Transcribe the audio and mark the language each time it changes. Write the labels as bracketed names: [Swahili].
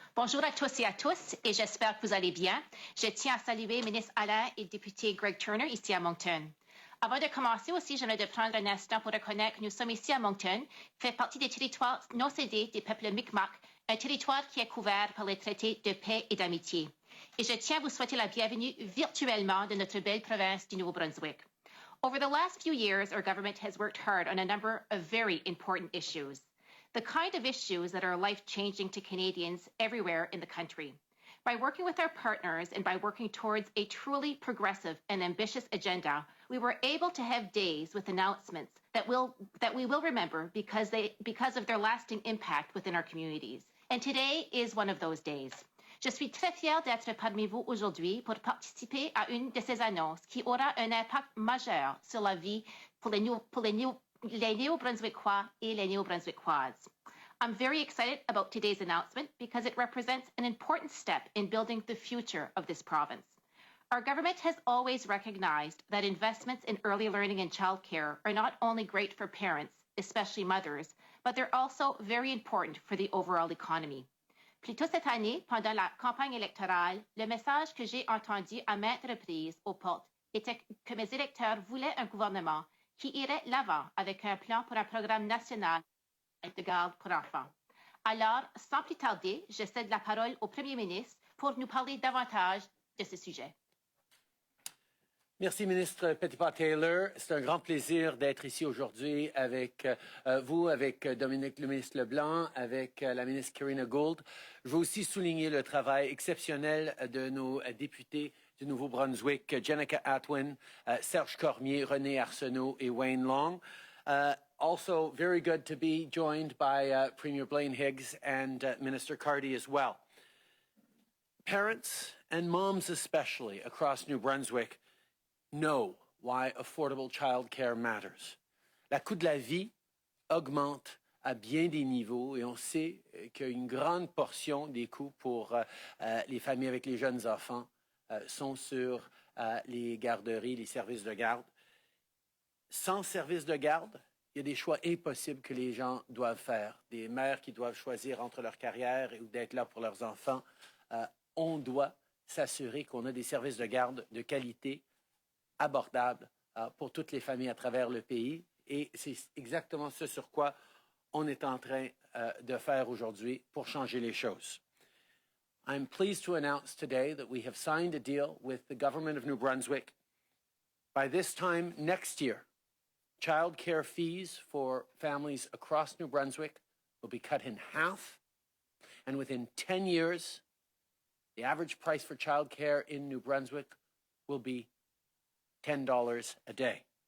[French] Bonjour à tous et à tous et j'espère que vous allez bien. Je tiens à saluer le ministre Alain et le député Greg Turner ici à Moncton. Avant de commencer aussi, j'aimerais de prendre un instant pour reconnaître que nous sommes ici à Moncton, qui fait partie des territoires non cédés des peuples Mi'kmaq, un territoire qui est couvert par les traités de paix et d'amitié. Et je tiens à vous souhaiter la bienvenue virtuellement de notre belle province du Nouveau-Brunswick. [English] Over the last few years, our government has worked hard on a number of very important issues. The kind of issues that are life-changing to Canadians everywhere in the country. By working with our partners and by working towards a truly progressive and ambitious agenda, we were able to have days with announcements that we will remember because of their lasting impact within our communities. And today is one of those days. [French] Je suis très fière d'être parmi vous aujourd'hui pour participer à une de ces annonces qui aura un impact majeur sur la vie pour les Néo-Brunswickois et les Néo-Brunswickoises. [English] I'm very excited about today's announcement because it represents an important step in building the future of this province. Our government has always recognized that investments in early learning and childcare are not only great for parents, especially mothers, but they're also very important for the overall economy. [French] Plus tôt cette année, pendant la campagne électorale, le message que j'ai entendu à maintes reprises aux portes était que mes électeurs voulaient un gouvernement qui irait l'avant avec un plan pour un programme national de garde pour enfants. Alors, sans plus tarder, je cède la parole au Premier ministre pour nous parler davantage de ce sujet. Merci, ministre Petitpas-Taylor. C'est un grand plaisir d'être ici aujourd'hui avec vous, avec Dominique, le ministre Leblanc, avec la ministre Karina Gould. Je veux aussi souligner le travail exceptionnel de nos députés du Nouveau-Brunswick, Jenica Atwin, Serge Cormier, René Arsenault et Wayne Long. [English] Also, very good to be joined by Premier Blaine Higgs and Minister Carty as well. Parents, and moms especially, across New Brunswick know why affordable childcare matters. [French] La coût de la vie augmente à bien des niveaux et on sait qu'une grande portion des coûts pour les familles avec les jeunes enfants sont sur les garderies, les services de garde. Sans services de garde, il y a des choix impossibles que les gens doivent faire. Des mères qui doivent choisir entre leur carrière ou d'être là pour leurs enfants. On doit s'assurer qu'on a des services de garde de qualité, abordables pour toutes les familles à travers le pays. Et c'est exactement ce sur quoi on est en train de faire aujourd'hui pour changer les choses. [English] I'm pleased to announce today that we have signed a deal with the government of New Brunswick. By this time next year, child care fees for families across New Brunswick will be cut in half. And within 10 years, the average price for child care in New Brunswick will be $10 a day.